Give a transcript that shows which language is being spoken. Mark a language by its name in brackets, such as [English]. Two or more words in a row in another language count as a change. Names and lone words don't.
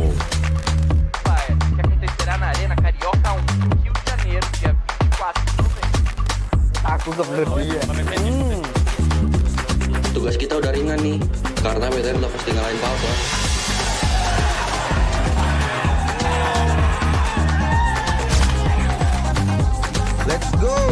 [Portuguese] Que acontecerá na Arena Carioca 1, Rio de Janeiro, dia 24 de novembro. [Indonesian] Tugas kita udah ringan nih, karena BTR udah pasti ngalahin Palpa. [English] Let's go.